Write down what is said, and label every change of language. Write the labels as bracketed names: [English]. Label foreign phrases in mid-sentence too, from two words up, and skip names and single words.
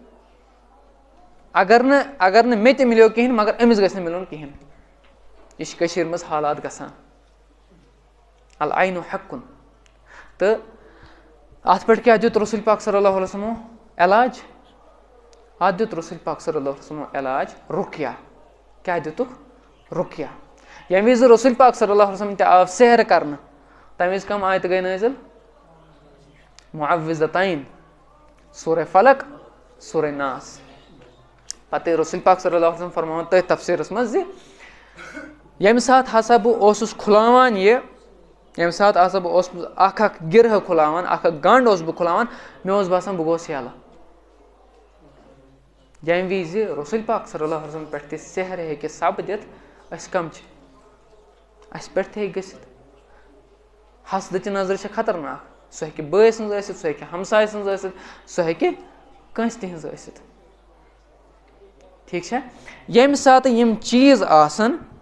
[Kashmiri] اگر نہٕ مےٚ تہِ مِلیو کِہیٖنۍ مگر أمِس گژھِ نہٕ مِلُن کِہیٖنۍ یہِ چھِ کٔشیٖرِ منٛز حالات گژھان [Arabic] العینُ حقُن [Kashmiri] تہٕ اَتھ پٮ۪ٹھ کیٛاہ دیُت رسول پاک [Arabic] صلی اللہ علیہ وسلمو [Kashmiri] علاج اَتھ دیُت رسول پاک صلی اللہ علیہ وسلمو علاج رُقیہ کیٛاہ دِتُکھ رُقیہ ییٚمہِ وِزِ رسول پاک [Arabic] صلی اللہ علیہ وسلم [Kashmiri] تہِ آو سحر کَرنہٕ تَمہِ وِزِ کَم آیتہٕ گٔے نٲزِل معوِذتین سورہ فلق سورہ ناس پَتہٕ رسول پاک [Arabic] صلی اللہ علیہ وسلم [Kashmiri] فرماوان تٔتھۍ تفسیٖرَس منٛز زِ ییٚمہِ ساتہٕ ہسا بہٕ اوسُس کھُلاوان ییٚمہِ ساتہٕ ہسا بہٕ اوسُس اکھ گِرٕ کھُلاوان اکھ گنٛڈ اوسُس بہٕ کھُلاوان مےٚ اوس باسان بہٕ گوس یَلہٕ ییٚمہِ وِزِ رسول پاک [Arabic] صلی اللہ علیہ وسلم [Kashmiri] پٮ۪ٹھ تہِ سحر ہیٚکہِ سَپدِتھ أسۍ کَم چھِ اَسہِ پٮ۪ٹھ تہِ ہیٚکہِ گٔژھِتھ حسدٕچہِ نظرِ چھِ خطرناک سُہ ہیٚکہِ بٲے سٕنٛز ٲسِتھ سُہ ہیٚکہِ ہمساے سٕنٛز ٲسِتھ سُہ ہیٚکہِ کٲنٛسہِ تہِ ہٕنٛز ٲسِتھ ٹھیٖک چھا ییٚمہِ ساتہٕ یِم چیٖز آسان